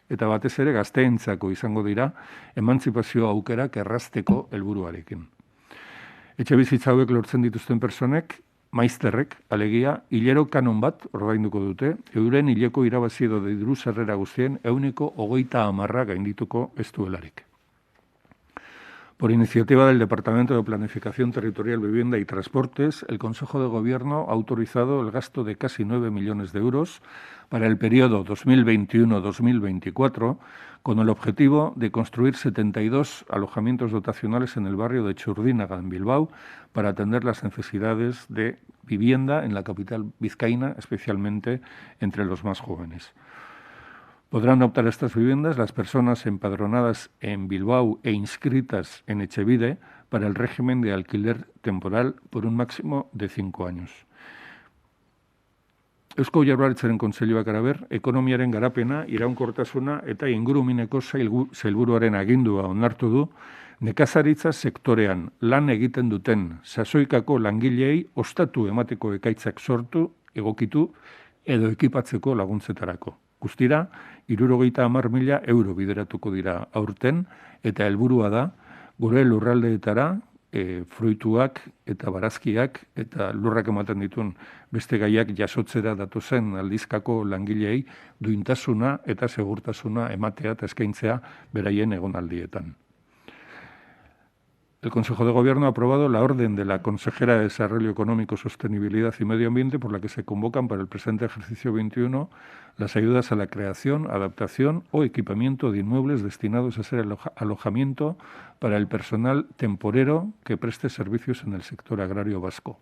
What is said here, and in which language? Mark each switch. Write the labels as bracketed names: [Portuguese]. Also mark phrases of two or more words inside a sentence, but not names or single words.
[Basque] Eta batez ere gazteentzako izango dira emantzipazio aukerak errazteko helburuarekin. Etxebizitza hauek lortzen dituzten pertsonek, maizterrek, alegia, hilero kanon bat ordainduko dute, euren hileko irabazi edo diru sarrera guztien 130% gaindituko ez duelarik. [Spanish] Por iniciativa del Departamento de Planificación Territorial, Vivienda y Transportes, el Consejo de Gobierno ha autorizado el gasto de casi 9 millones de euros para el periodo 2021-2024, con el objetivo de construir 72 alojamientos dotacionales en el barrio de Txurdinaga, en Bilbao, para atender las necesidades de vivienda en la capital vizcaína, especialmente entre los más jóvenes. Podrán optar a estas viviendas las personas empadronadas en Bilbao e inscritas en Etxebide para el régimen de alquiler temporal por un máximo de 5 años. [Basque] Eusko Jaurlaritzaren Kontseiluak araber, ekonomiaren garapena, iraunkortasuna eta ingurumeneko sailburuaren agindua onartu du, nekazaritza sektorean lan egiten duten sasoikako langileei ostatu emateko ekaitzak sortu, egokitu edo ekipatzeko laguntzetarako. Guztira, 70.000 euro bideratuko dira aurten, eta helburua da, gure lurraldeetara, fruituak eta barazkiak eta lurrak ematen dituen beste gaiak jasotzera datozen aldizkako langileei duintasuna eta segurtasuna ematea eta eskaintzea beraien egonaldietan. [Spanish] El Consejo de Gobierno ha aprobado la orden de la consejera de Desarrollo Económico, Sostenibilidad y Medio Ambiente por la que se convocan para el presente ejercicio 21 las ayudas a la creación, adaptación o equipamiento de inmuebles destinados a ser alojamiento para el personal temporero que preste servicios en el sector agrario vasco.